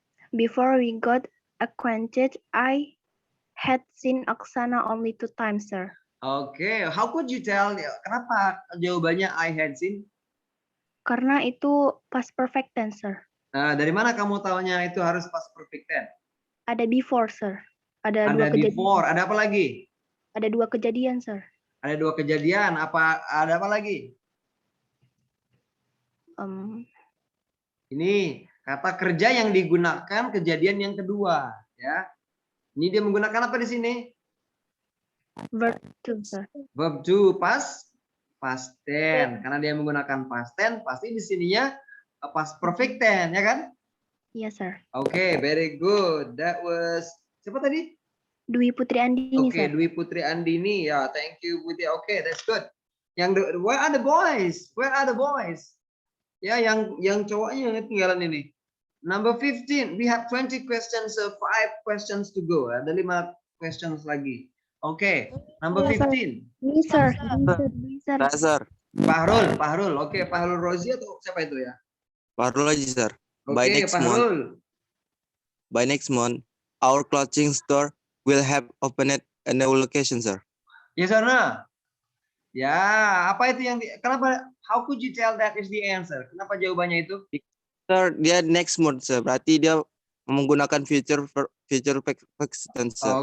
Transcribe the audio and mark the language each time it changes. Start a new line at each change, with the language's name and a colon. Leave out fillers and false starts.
English: Before we got acquainted, I had seen Oksana only 2 times, sir. Oke, how could you tell?
Indonesian: Kenapa jawabannya
English: I had seen?
Indonesian: Karena itu past perfect tense, sir. Dari mana kamu tahunya itu harus past perfect tense? Ada before, sir. Ada Ada 2 kejadian. before, ada apa lagi? Ada 2 kejadian, sir. Ada 2 kejadian, ada apa lagi? Ini kata kerja yang digunakan kejadian yang kedua, ya. Ini dia menggunakan apa di sini?
English: Verb to, sir. Verb to past tense.
Indonesian: Karena dia menggunakan past tense, pasti di sininya past perfect tense, ya kan?
English: Yes, sir. Okay, very good. That was
Indonesian: siapa tadi?
English: Dwi Putri Andini, Okay, sir. Dwi Putri Andini. Ya, thank you Putri. Okay, that's good. Where are the boys? Where are the boys?
Indonesian: Ya, yang cowoknya yang ketinggalan ini.
English: Number 15. We have 20 questions, 5 questions to go.
Indonesian: Ada 5 questions lagi.
English: Okay, number 15. Me, sir. Sir. Fahrul.
Indonesian: Oke, Fahrul Rozi atau siapa itu ya? Fahrul aja, sir. Oke, Fahrul.
English: By next month, our clothing store will have opened a new location, sir. Yes or no?
Indonesian: Ya, apa itu yang kenapa?
English: How could you tell that is the answer?
Indonesian: Kenapa jawabannya itu? Sir, dia
English: next month,
Indonesian: sir. Berarti dia menggunakan future perfect tense, sir.